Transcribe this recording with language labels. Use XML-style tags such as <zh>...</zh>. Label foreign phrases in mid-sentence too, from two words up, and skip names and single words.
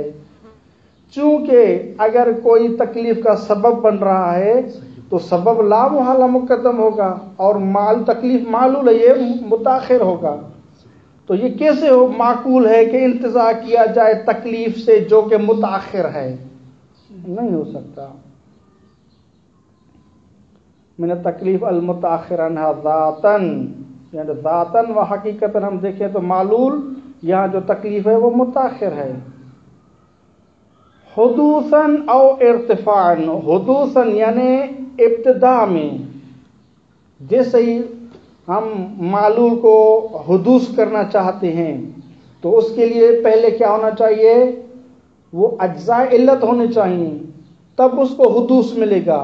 <ur>چونکہ اگر کوئی تکلیف کا سبب بن رہا ہے تو سبب لا محالہ مقدم ہوگا، اور تکلیف معلول ہے یہ متاخر ہوگا. تو یہ کیسے معقول ہے کہ انتزاع کیا جائے تکلیف سے جو کہ متاخر ہے؟ نہیں ہو سکتا.</ur> <ar>من التکلیف المتاخر عنہا ذاتاً،</ar> <ur>یعنی ذاتاً و حقیقتاً ہم دیکھیں تو معلول یہاں جو تکلیف ہے وہ متاخر ہے.</ur> <ar>حدوثاً او ارتفاعاً،</ar> <ur>حدوثاً یعنی ابتدا میں، جیسے ہی ہم معلول کو حدوث کرنا چاہتے ہیں تو اس کے لیے پہلے کیا ہونا چاہیے؟ وہ اجزاء علت ہونے چاہیے، تب اس کو حدوث ملے گا.</ur>